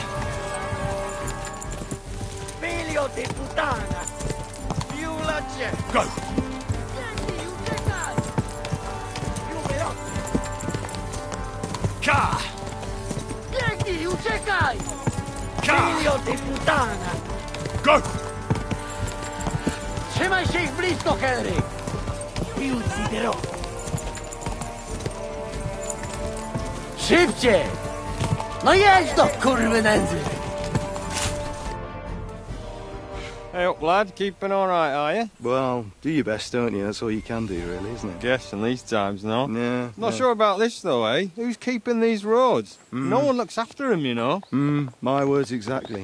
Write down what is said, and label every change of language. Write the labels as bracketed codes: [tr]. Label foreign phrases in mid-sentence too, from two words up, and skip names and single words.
[it] Figlio di puttana. Più veloce. Go! Più veloce. Ca! Vieni, uciekaj! Ca! Figlio di puttana! Go! [pl] Trzymaj się ich blisko, Henry! [it] Ti ucciderò! Szybciej! [pl] No jedź do kurwy nędzy! [en] Hey up, lad. Keeping all right, are you? Well, do your best, don't you? That's all you can do, really, isn't it? Guess in these times, no. Yeah. Not sure about this, though, eh? Who's keeping these roads? No one looks after them, you know. My words exactly.